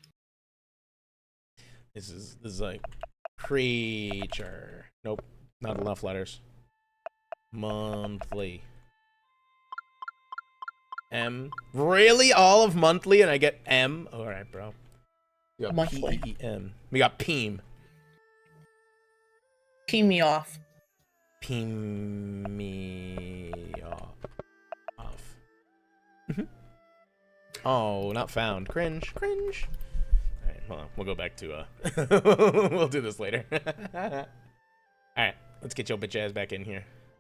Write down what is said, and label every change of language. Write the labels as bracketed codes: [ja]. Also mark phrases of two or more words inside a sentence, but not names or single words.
[en] This is like creature. Nope, not enough letters. Monthly. M. Really? All of monthly and I get M? Alright, bro. We got Monthly. P-E-E-M. We got Peem. Pee me off. Peem me off. Oh, not found. Cringe. Cringe. Alright, hold on. We'll go back to, we'll do this later. Alright, let's get your bitch ass back in here.